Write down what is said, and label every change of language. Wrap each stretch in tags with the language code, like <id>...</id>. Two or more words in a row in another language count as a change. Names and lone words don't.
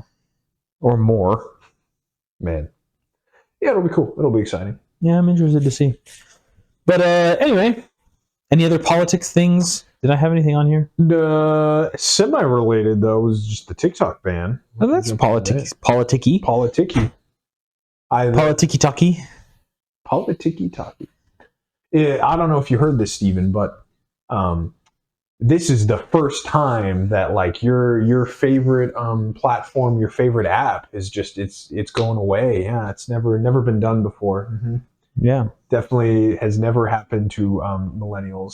<en>Or more. Man. Yeah, it'll be cool. It'll be exciting. Yeah, I'm interested to see. But anyway, any other politics things? Did I have anything on here? Semi-related, though, was just the TikTok ban. Oh, that's politicky. Politicky. Politicky. Politicky-talky. Politicky-talky. I don't know if you heard this, Stephen, but this is the first time that like your favorite platform, your favorite app is just it's going away. Yeah, it's never been done before. Mm-hmm. Yeah, definitely has never happened to millennials.</en>